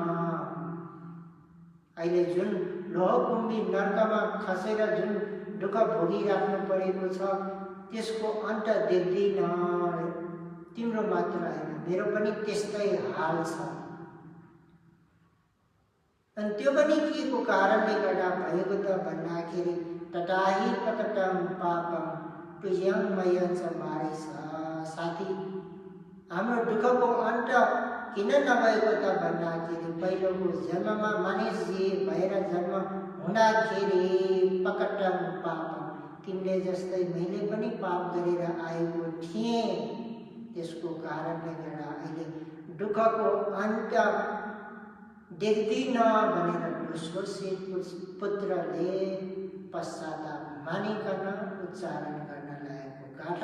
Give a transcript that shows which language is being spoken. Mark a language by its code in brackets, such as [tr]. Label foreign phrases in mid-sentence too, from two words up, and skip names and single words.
[ne] अहिले जुन लोहकुम्बी नर्कमा खसेर जुन दुःख भोगिराख्नु परेको छ त्यसको अन्त देख्दैन। तिम्रो मात्र होइन मेरो पनि त्यस्तै हाल छ। अनि त्यो पनि के को कारणले गर्दा भएको त भन्दाखेरि [pi] तथाहि पकटं पापं तुयं मयं च मारिसा। [ne] साथी हाम्रो दुःखको अन्त किन नभएको त भन्दाखेरि पहिलोको जन्ममा मानिस भएर जन्म हुँदाखेरि [pi] पकटं पापं [ne] तिमीले जस्तै मैले पनि पाप गरेर आएको थिएँ, त्यसको कारणले गर्दा अहिले दुःखको अन्त देख्दिन भनेर दोस्रो सेठको पुत्रले पश्चाताप मानिकन उच्चारण गर्न लागेको गाथा।